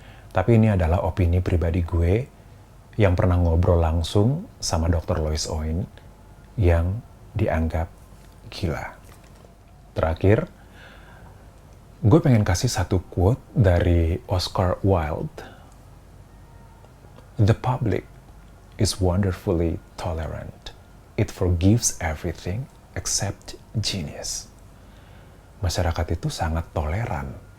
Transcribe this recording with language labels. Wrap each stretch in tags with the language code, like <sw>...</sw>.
<id>Tapi ini adalah opini pribadi gue yang pernah ngobrol langsung sama Dr. Lois Owen yang dianggap gila. Terakhir, gue pengen kasih satu quote dari Oscar Wilde.</id> <en>The public is wonderfully tolerant. It forgives everything except genius.</en> <id>Masyarakat itu sangat toleran.</id>